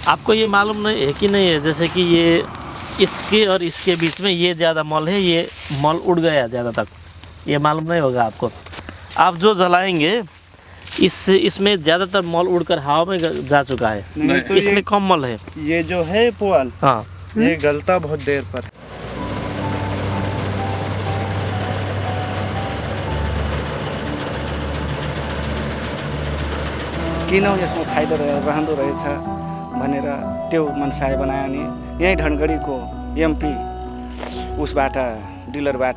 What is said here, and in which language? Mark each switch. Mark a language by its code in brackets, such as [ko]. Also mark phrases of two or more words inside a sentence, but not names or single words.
[hi] आपको ये मालूम नहीं है कि नहीं है, जैसे कि ये इसके और इसके बीच में ये ज़्यादा मॉल है, ये मॉल उड़ गया ज़्यादा तक, ये मालूम नहीं होगा आपको। आप जो जलाएंगे इसमें ज़्यादातर मॉल उड़कर हवा में जा चुका है, नहीं तो इसमें कम मॉल है। ये जो है पुआल, हाँ, ये गलता बहुत देर पर। [ne] किन यसमा फाइदा रहँदो रहेछ भनेर त्यो मनसाय बनायो नि यही ढनगढीको एमपी उसबाट डिलरबाट